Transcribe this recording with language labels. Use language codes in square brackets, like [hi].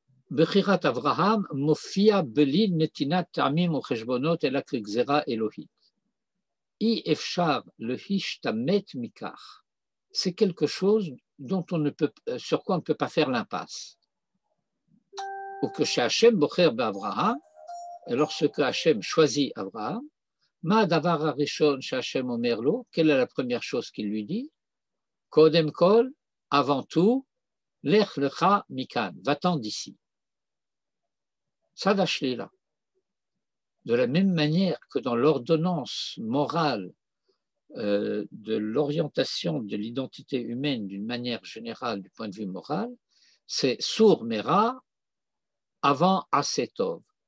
[he] בחירת אברהם מופיע בלי נתינת טעמים וחשבונות אלא כגזירה אלוהית. אי אפשר להשתמט מכך. [fr] C'est quelque chose dont on ne peut, sur quoi on ne peut pas faire l'impasse. [he] Ou que Hachem bocher באברהם, lorsque Hachem choisit Abraham, מה הדבר הראשון שהשם אומר לו? [fr] Quelle est la première chose qu'il lui dit? [he] קודם כל, avant tout, לך לך מכאן, va-t'en d'ici. Tzad HaShlila. [fr] De la même manière que dans l'ordonnance morale de l'orientation de l'identité humaine d'une manière générale du point de vue moral, c'est Sour Mera avant Asetov.